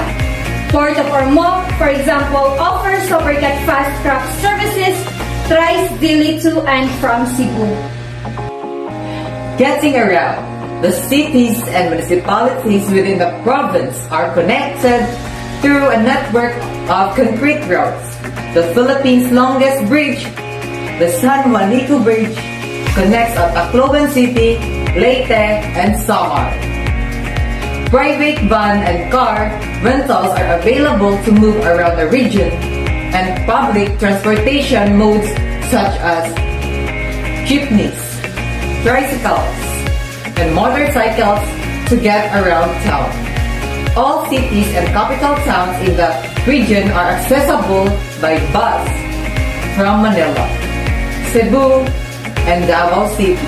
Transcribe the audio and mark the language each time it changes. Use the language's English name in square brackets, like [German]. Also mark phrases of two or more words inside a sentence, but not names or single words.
[English] Port of Ormoc, for example, offers supercat fast-track services thrice daily to and from Cebu. Getting around, the cities and municipalities within the province are connected through a network of concrete roads. The Philippines' longest bridge, the San Juanico Bridge, connects Tacloban City, Leyte, and Samar. Private van and car rentals are available to move around the region, and public transportation modes such as jeepneys, tricycles, and motorcycles to get around town. All cities and capital towns in the region are accessible by bus from Manila, Cebu, and Davao City.